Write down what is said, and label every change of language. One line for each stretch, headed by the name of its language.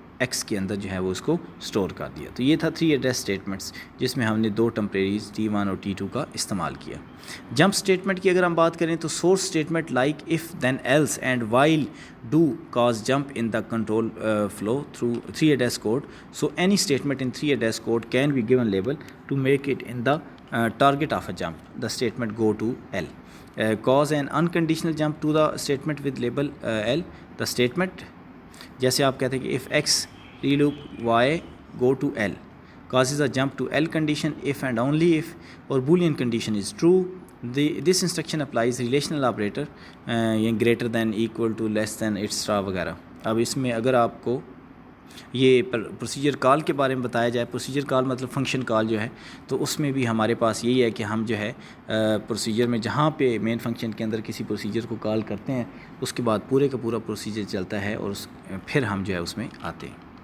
Urdu: X کے اندر جو ہے وہ اس کو اسٹور کر دیا. تو یہ تھا 3 ایڈریس اسٹیٹمنٹس جس میں ہم نے 2 ٹمپریریز T1 اور T2 کا استعمال کیا.
English: jump statement
Urdu: کی اگر ہم بات کریں تو
English: Source statement like if then else and while do cause jump in the control flow through 3 address code. So any statement in 3 address code can be given label to make it in the target of a jump. The statement go to L. Cause an unconditional jump to the statement with label L. The statement
Urdu: جیسے آپ کہتے ہیں کہ
English: if x reloop y go to L causes a jump to L condition if and only if or boolean condition is true. This instruction applies relational operator greater than equal to less than etc وغیرہ.
Urdu: اب اس میں اگر آپ کو یہ procedure call کے بارے میں بتایا جائے, پروسیجر کال مطلب فنکشن کال جو ہے, تو اس میں بھی ہمارے پاس یہی ہے کہ ہم جو ہے پروسیجر میں جہاں پہ مین فنکشن کے اندر کسی پروسیجر کو کال کرتے ہیں اس کے بعد پورے کا پورا پروسیجر چلتا ہے اور پھر ہم جو ہے اس میں آتے ہیں.